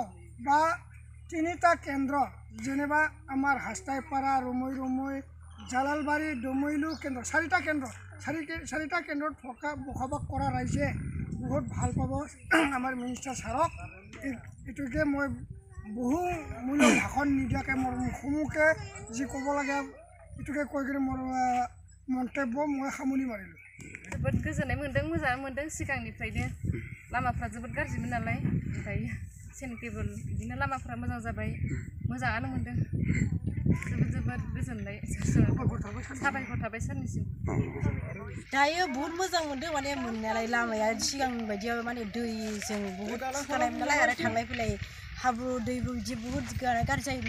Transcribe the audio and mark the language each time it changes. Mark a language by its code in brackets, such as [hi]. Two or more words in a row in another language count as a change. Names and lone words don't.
[as] বা 3টা কেন্দ্ৰ যেনিবা আমাৰ হাস্তাইপাৰা ৰমৈ জালালবাৰী ডমৈলু কেন্দ্ৰ 4টা কেন্দ্ৰ 4টা কেন্দ্ৰত থকা বসবাস কৰা ৰাইজে বহুত ভাল পাব আমাৰ মিনিষ্টাৰ ছাৰক এইটোকে মই বহু মূল্য ভাষণ নিদিয়াকৈ মোৰ মুখে যি ক'ব লাগে এইটোকে কৈ কিনে মোৰ মন্তব্য মই সামৰণি মাৰিলোঁ [brx] जोबोद गोजोननाय मोन्दों मोजां मोन्दों सिगांनिफ्रायनो लामाफ्रा जोबोद गाज्रिमोन नालाय ओमफ्राय सेनकेबल बिदिनो लामाफ्रा मोजां जाबाय मोजाङानो मोन्दों जोबोद गोजोननाय साबायखर थाबाय सारनिसिम दायो बहुत मोजां मोन्दों माने मोननायालाय लामाया सिगांनि बायदियाव माने दैजों बहुत खुरखानायमोन नालाय आरो थांलाय फैलाय हाब्रु दैबो बिदि बहुत गाज्रि जायोमोन